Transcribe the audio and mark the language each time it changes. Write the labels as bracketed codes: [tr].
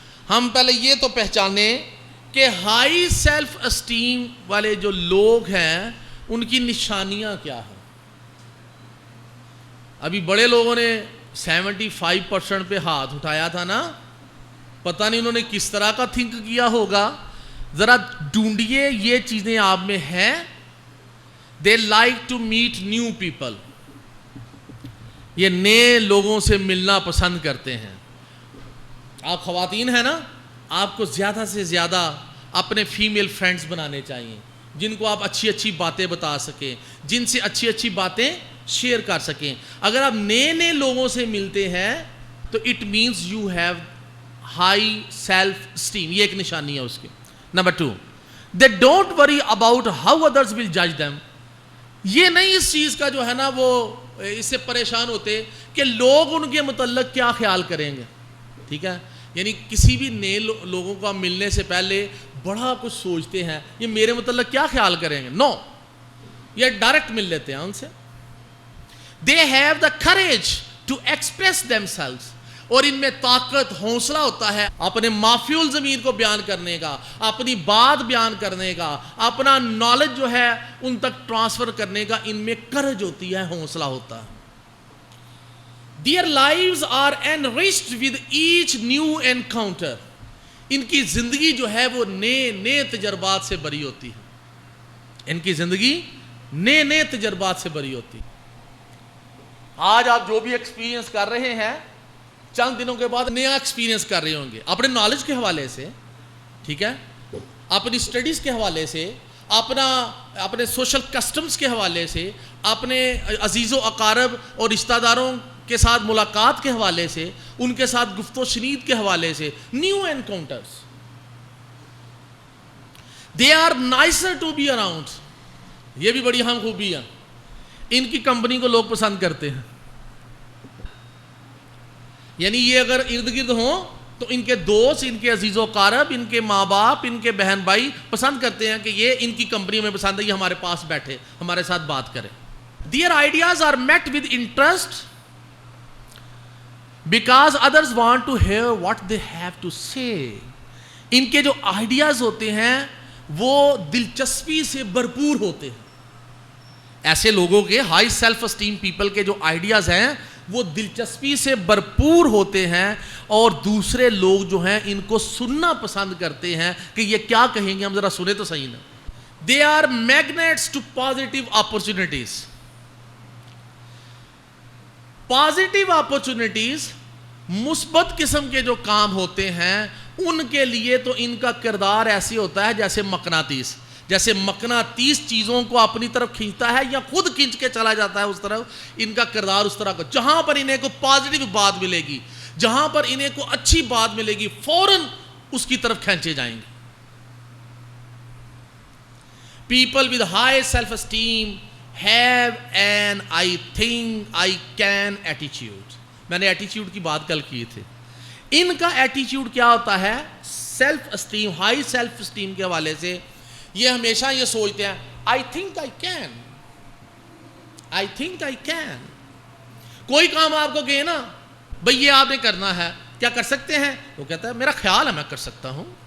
[ur] ہم پہلے یہ تو پہچانے کہ ہائی سیلف اسٹیم والے جو لوگ ہیں ان کی نشانیاں کیا ہیں. ابھی بڑے لوگوں نے 75% پہ ہاتھ اٹھایا تھا نا, پتہ نہیں انہوں نے کس طرح کا تھنک کیا ہوگا. ذرا ڈھونڈیے یہ چیزیں آپ میں ہیں. [en] They like to meet new people. [ur] یہ نئے لوگوں سے ملنا پسند کرتے ہیں. آپ خواتین ہیں نا, آپ کو زیادہ سے زیادہ اپنے فیمیل فرینڈز بنانے چاہیے جن کو آپ اچھی اچھی باتیں بتا سکیں, جن سے اچھی اچھی باتیں شیئر کر سکیں. اگر آپ نئے لوگوں سے ملتے ہیں تو [en] It means you have high self esteem. [ur] یہ ایک نشانی ہے اس کی. [en] Number 2, they don't worry about how ادرس ول جج them. [ur] یہ نہیں اس چیز کا جو ہے نا وہ اس سے پریشان ہوتے کہ لوگ ان کے متعلق کیا خیال کریں گے. ٹھیک ہے, یعنی کسی بھی نئے لوگوں کا ملنے سے پہلے بڑا کچھ سوچتے ہیں یہ میرے متعلق کیا خیال کریں گے. نو, یہ ڈائریکٹ مل لیتے ہیں ان سے. [en] They have the courage to express themselves. [ur] اور ان میں طاقت, حوصلہ ہوتا ہے اپنے مافی الضمیر کو بیان کرنے کا, اپنی بات بیان کرنے کا, اپنا نالج جو ہے ان تک ٹرانسفر کرنے کا. ان میں کرج ہوتی ہے, حوصلہ ہوتا ہے. [en] Their lives are enriched with each new encounter. [ur] ان کی زندگی جو ہے وہ نئے تجربات سے بری ہوتی ہے. ان کی زندگی نئے تجربات سے بری ہوتی ہے. آج آپ جو بھی ایکسپیرینس کر رہے ہیں چند دنوں کے بعد نیا ایکسپیرینس کر رہے ہوں گے اپنے نالج کے حوالے سے. ٹھیک ہے, اپنی سٹڈیز کے حوالے سے, اپنے سوشل کسٹمز کے حوالے سے, اپنے عزیز و اقارب اور رشتہ داروں کے ساتھ ملاقات کے حوالے سے, ان کے ساتھ گفت و شنید کے حوالے سے. [en] New encounters. They are nicer to be around. [ur] یہ بھی بڑی اہم خوبی ہے. ان کی کمپنی کو لوگ پسند کرتے ہیں. یعنی یہ اگر ارد گرد ہوں تو ان کے دوست, ان کے عزیز و اقارب, ان کے ماں باپ, ان کے بہن بھائی پسند کرتے ہیں کہ یہ ان کی کمپنی میں پسند ہے, یہ ہمارے پاس بیٹھے, ہمارے ساتھ بات کرے. [en] Their ideas are met with interest because others want to hear what they have to say. [ur] ان کے جو آئیڈیاز ہوتے ہیں وہ دلچسپی سے بھرپور ہوتے ہیں. ایسے لوگوں کے ہائی سیلف اسٹیم پیپل کے جو آئیڈیاز ہیں وہ دلچسپی سے بھرپور ہوتے ہیں اور دوسرے لوگ جو ہیں ان کو سننا پسند کرتے ہیں کہ یہ کیا کہیں گے, ہم ذرا سنیں تو صحیح نا. [en] They are magnets to positive opportunities. [ur] Positive opportunities, مثبت قسم کے جو کام ہوتے ہیں ان کے لیے تو ان کا کردار ایسے ہوتا ہے جیسے مقناطیس. جیسے مقناطیس چیزوں کو اپنی طرف کھینچتا ہے یا خود کھینچ کے چلا جاتا ہے اس طرف, ان کا کردار اس طرح کا. جہاں پر انہیں کو پازیٹیو بات ملے گی, جہاں پر انہیں کو اچھی بات ملے گی, فوراً اس کی طرف کھینچے جائیں گے. [en] People with high self-esteem have an I think I can attitude. [ur] میں نے ایٹیچیوڈ کی بات کل کی تھی. ان کا ایٹیچیوڈ کیا ہوتا ہے؟ Self esteem, high self esteem کے حوالے سے یہ ہمیشہ یہ سوچتے ہیں [en] I think I can. I think I can. [ur] کوئی کام آپ کو کہے نا بھئی یہ آپ نے کرنا ہے, کیا کر سکتے ہیں؟ وہ کہتا ہے میرا خیال ہے میں کر سکتا ہوں.